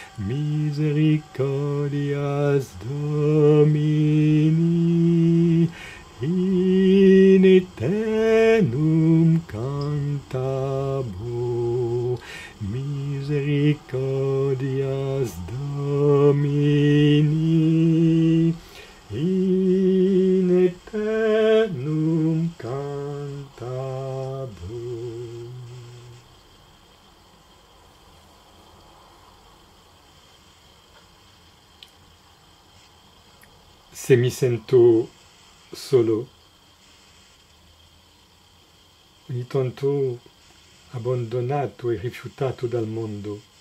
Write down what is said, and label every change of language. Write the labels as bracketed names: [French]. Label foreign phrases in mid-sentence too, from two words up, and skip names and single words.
[Latin] Misericordias Domini in eternum cantabor. Misericordias Domini in eternum cantabor. [Italian] Se mi sento solo, ogni tanto abbandonato e rifiutato dal mondo,